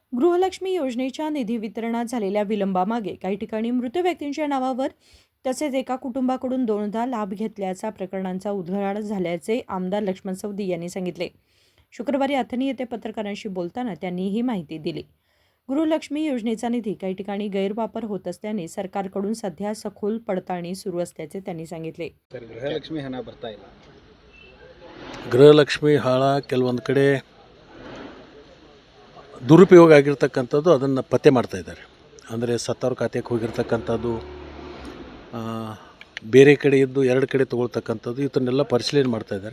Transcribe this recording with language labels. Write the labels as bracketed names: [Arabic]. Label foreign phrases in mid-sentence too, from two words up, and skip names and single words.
[Marathi] गृहलक्ष्मी योजनेच्या निधी वितरणात झालेल्या विलंबामागे काही ठिकाणी मृत व्यक्तींच्या नावावर तसेच एका कुटुंबाकडून 2दा लाभ घेतल्याचा प्रकरणांचा उधळाट झाल्याचे आमदार लक्ष्मण सवदी यांनी सांगितले. शुक्रवारी अथणी येथे पत्रकारांशी बोलताना त्यांनी ही माहिती दिली. गृहलक्ष्मी योजनेचा निधी काही ठिकाणी गैरवापर होत असल्याने सरकारकडून सध्या सखोल पडताळणी सुरू असल्याचे त्यांनी सांगितले. [Kannada] ಗೃಹಲಕ್ಷ್ಮಿ ಹಣ ಬರ್ತಾ ಇಲ್ಲ. ಗೃಹಲಕ್ಷ್ಮಿ ಹಣ ಕೆಲವೊಂದು ಕಡೆ ದುರುಪಯೋಗ ಆಗಿರ್ತಕ್ಕಂಥದ್ದು ಅದನ್ನು ಪತ್ತೆ ಮಾಡ್ತಾ ಇದ್ದಾರೆ. ಅಂದರೆ ಸತ್ತವ್ರ ಖಾತೆಗೆ ಹೋಗಿರ್ತಕ್ಕಂಥದ್ದು, ಬೇರೆ ಕಡೆ ಇದ್ದು ಎರಡು ಕಡೆ ತೊಗೊಳ್ತಕ್ಕಂಥದ್ದು, ಇದನ್ನೆಲ್ಲ ಪರಿಶೀಲನೆ ಮಾಡ್ತಾ ಇದ್ದಾರೆ.